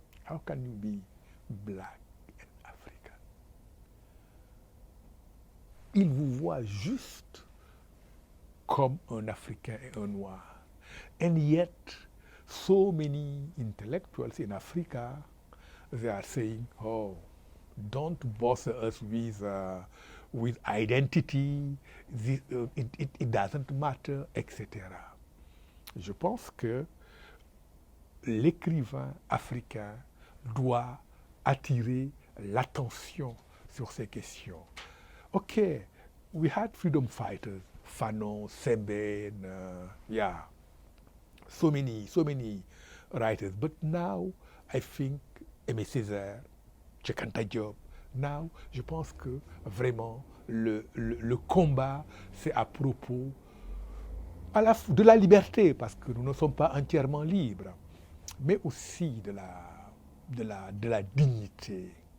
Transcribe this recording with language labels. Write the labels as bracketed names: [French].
[English] How can you be black and African? [French] Ils vous voient juste comme un Africain et un Noir. [English] And yet, so many intellectuals in Africa, they are saying, oh, don't bother us with identity, it doesn't matter, etc. [French] Je pense que l'écrivain africain doit attirer l'attention sur ces questions. [English] Okay, we had freedom fighters, Fanon, Sembène, yeah, so many writers. But now, I think, [French] Aimé Césaire, Cheikh Anta Diop, now, je pense que vraiment, le combat, c'est à propos de la liberté, parce que nous ne sommes pas entièrement libres, mais aussi de la dignité.